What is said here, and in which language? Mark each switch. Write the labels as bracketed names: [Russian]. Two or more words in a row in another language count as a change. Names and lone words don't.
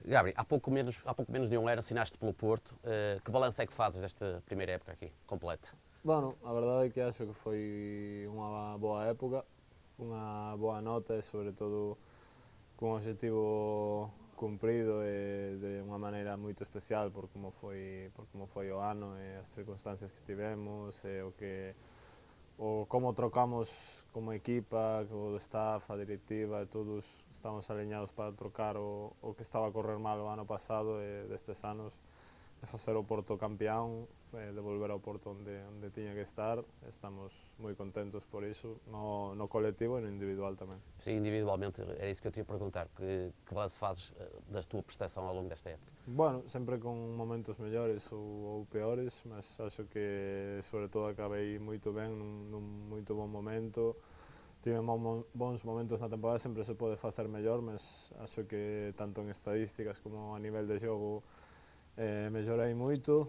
[Portuguese] Gabriel, há pouco menos de um ano assinaste pelo Porto. Que balanço é que fazes desta primeira época aqui, completa? [Galician] Bueno, a verdade é que [Portuguese] acho que [Galician] foi unha boa época, unha boa nota e sobre todo cun objetivo cumprido e de unha maneira moito especial por como foi o ano e as circunstancias que tivemos e o como trocamos como equipa, o staff, a directiva e todos estamos aliñados para trocar o que estaba a correr mal o ano pasado e destes anos de facer o Porto campeón, de volver ao Porto onde tiña que estar. Estamos moi contentos por iso, no colectivo e no individual tamén. [Portuguese] Sim, individualmente, era isso que eu te ia perguntar. Que balanço fazes da tua prestação ao longo desta época? [Galician] Bueno, sempre con momentos mellores ou peores, [Portuguese] mas acho que [Galician] sobre todo acabei moito ben nun moito bon momento. Tive bons momentos na temporada, sempre se pode facer mellor, [Portuguese] mas acho que [Galician] tanto en estadísticas como a nivel de xogo mellorei moito.